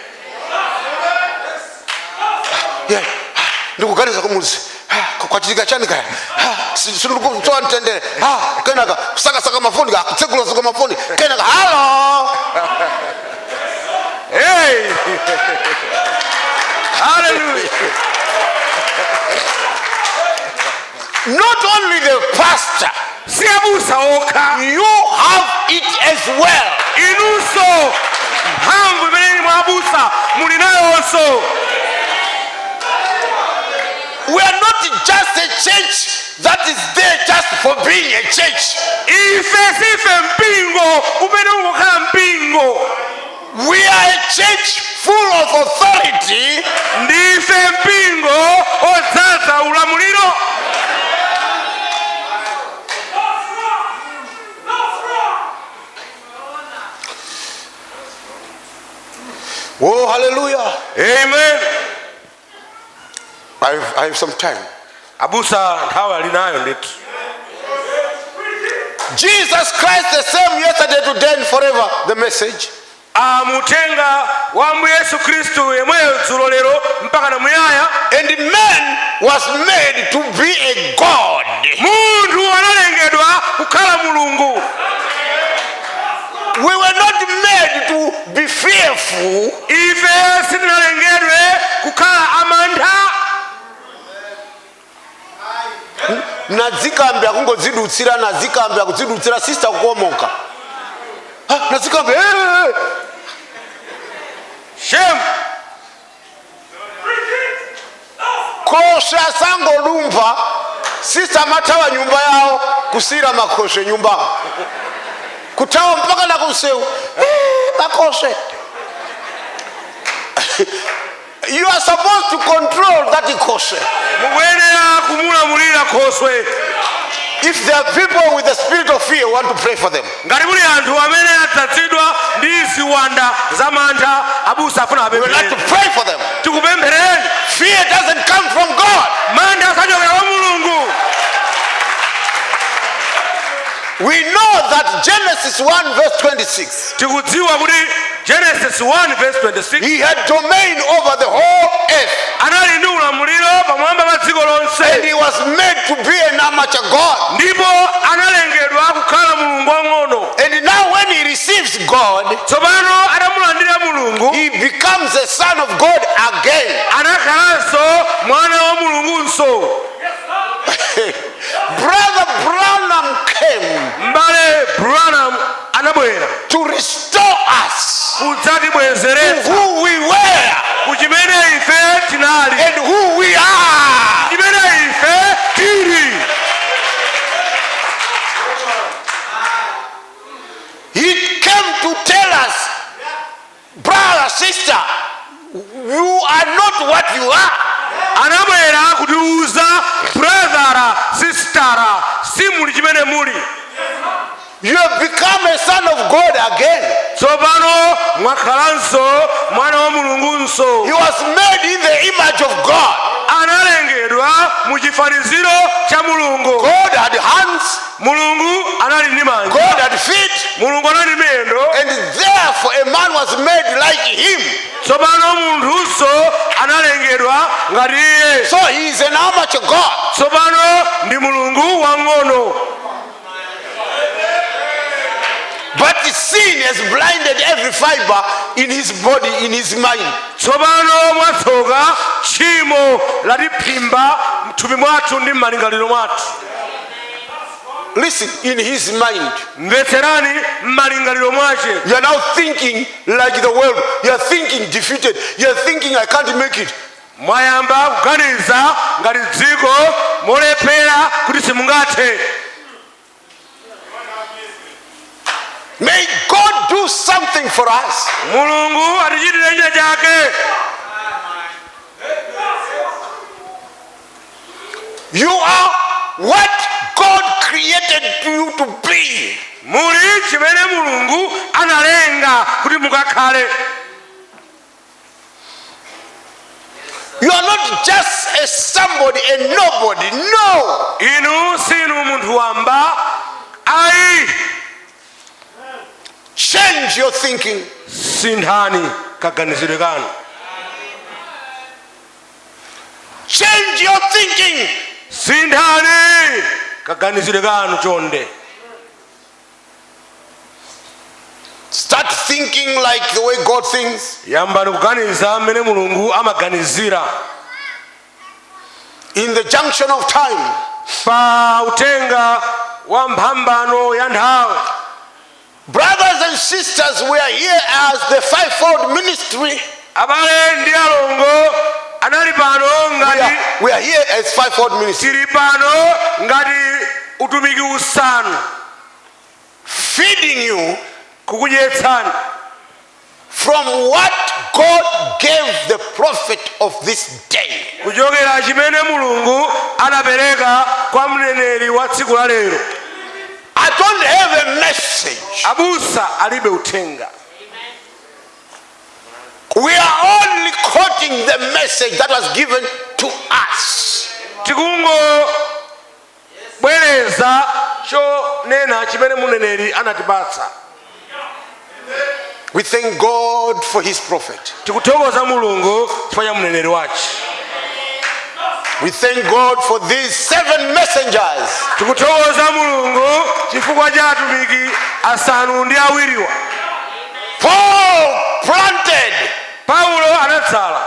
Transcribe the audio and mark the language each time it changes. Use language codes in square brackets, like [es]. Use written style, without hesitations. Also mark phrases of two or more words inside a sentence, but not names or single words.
[ny] Yeah. Ndikuganiza kumuzi. Kwachitika chani kaya. Sindikuwa kusowa mtendere. Kenaka kusaka mafoni kutsegula saka mafoni. Kenaka hello. [en] Hey! Hallelujah. Not only the pastor, [ny] Si abusa okha. [en] you have it as well. [ny] Inunso mphamvu imene ili mwa abusa muli nayonso. [en] we are not just a church that is there just for being a church. [ny] ife sife mpingo umene ungokhala mpingo. [en] We are a church full of authority. [ny] Ndife mpingo odzaza ulamuliro. [en] Oh, hallelujah. Amen. I have some time. [ny] Abusa nthawi alinayo ndithu. [en] Jesus Christ the same yesterday, today and forever. The message. [ny] Amutenga wa Ambuye Yesu Kristu yemweyo dzulo lero mpaka na muyaya. [en] And man was made to be a God. [ny] Munthu analengedwa kukhala mulungu. [en] We were not made to be fearful. [ny] Ife sitinalengedwe kukhala amantha. Nadzikambe akungodzidutsira, nadzikambe akudzidutsira sister kukomoka. Nadzikambe Shame. kosha sangolumba sister matawa nyumba yao kusira makoshe nyumba. Kutawa mpaka na kuseu. Makoshe. [en] You are supposed to control that koshe. [ny] Mukuyenera kumulamulira khoswe. [en] If there are people with the spirit of fear, want to pray for them. [ny] Ngati muli anthu amene adzazidwa ndi ziwanda za mantha, abusa afuna [en] We would like to [ny] apemphereni. [en] pray for them. [ny] Tikupemphereni. [en] Fear doesn't come from God. [ny] Mantha sachokera kwa Mulungu. [en] We know that Genesis 1 verse 26, [ny] Tikudziwa kuti Genesis 1 verse 26 [en] he had domain over the whole earth. [ny] anali ndi ulamuliro pamwamba pa dziko [en] And [ny] lonse. [en] he was made to be an amateur God. [ny] Ndipo analengedwa kukhala mulungu wang'ono. [en] And now when he receives God, [ny] Tsopano atamulandira Mulungu, [en] he becomes a son of God again. [ny] anakhalanso mwana wa Mulungunso. [en] Brother Branham came [ny] M'bale Branham anabwera [en] to restore us to [ny] kudzatibwezeretsa [en] who we were [ny] kuchimene ife tinali, [en] and who we are. [ny] chimene ife tili. [en] He came to tell us, brother, sister, you are not what you are. [ny] Anabwera kutiuza [en] brother, sister, [ny] si muli chimene muli. [en] You have become a son of God again. [ny] Tsopano mwakhalanso mwana wa Mulungunso. [en] He was made in the image of God. [ny] Analengedwa mu chifaniziro cha Mulungu. [en] God had hands, [ny] Mulungu anali ndi manja. [en] God had feet, [ny] Mulungu anali miyendo. [en] and therefore a man was made like him. [ny] Tsopano munthunso analengedwa ngati iye. [en] So he is an amateur God. [ny] Tsopano ndi Mulungu wang'ono. [en] But sin has blinded every fiber in his body, in his mind. [ny] Tsopano mwatsoka tchimo latiphimba mthupi mwathu ndi m'malingaliro mwathu. [en] Listen, in his mind. [ny] Mvetserani m'malingaliro mwace. [en] You are now thinking like the world. You are thinking defeated. You are thinking I can't make it. [ny] Mwayamba kuganiza ngati dziko molephera kuti simungathe. [en] May God do something for us. [ny] Mulungu atichitire china chake. [en] You are what God created you to be. [ny] Muli chimene Mulungu analenga kuti mukakhale. [en] You are not just a somebody, a nobody. No. [ny] Inu sinu munthu wamba. Ayi. [en] Change your thinking. [ny] Sinthani kaganizidwe kanu. [en] Change your thinking. [ny] Sinthani kaganizidwe kanu chonde. [en] Start thinking like the way God thinks. [ny] Yambani kuganiza mmene Mulungu amaganizira. [en] In the junction of time. [ny] Pa utenga wa mphambano ya nthawi. [en] Brothers and sisters, we are here as the fivefold ministry. [ny] Abale ndi alongo anali pano ngati [en] we are here as fivefold ministry, [ny] tili pano ngati utumiki usanu, [en] feeding you [ny] kukudyetsani [en] from what God gave the prophet of this day. [ny] kuchokera chimene Mulungu anapereka kwa mneneri wa tsiku la lero. [en] I don't have a message. [ny] Abusa alibe uthenga. [en] We are only quoting the message that was given to us. [ny] Tikungo bwereza cho nena chimene muneneri anatipatsa. [en] We thank God for his prophet. [ny] Tikuthokoza Mulungu chifukwa cha mneneri wace. [en] We thank God for these 7 messengers. [ny] Tikuthokoza Mulungu chifukwa cha atumiki asanu ndi awiriwa. [en] Paul planted. [ny] Paulo anatsala.